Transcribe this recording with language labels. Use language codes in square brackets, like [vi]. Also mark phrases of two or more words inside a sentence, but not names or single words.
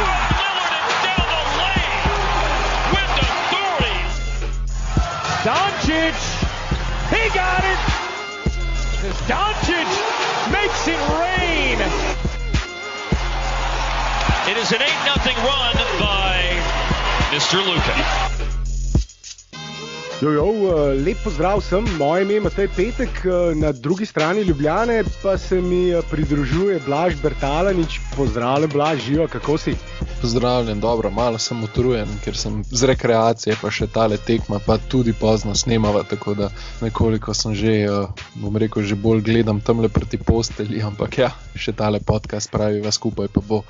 [en] Lillard is down the lane with authority. Doncic, he got it! As Doncic makes it rain. It is an 8-0 run by Mr. Luka. [sl] Lep pozdrav vsem, moje ime je Matej Petek, na drugi strani Ljubljane pa se mi pridružuje Blaž Bertalanič. Pozdravljen Blaž, živa, kako si? Pozdravljen, dobro, malo sem utrujen, ker sem z rekreacije, pa še tale tekma, pa tudi pozno snemava, tako da nekoliko sem že, bom rekel, že bolj gledam tamle proti postelji, ampak ja, še tale podcast praviva skupaj pa bo.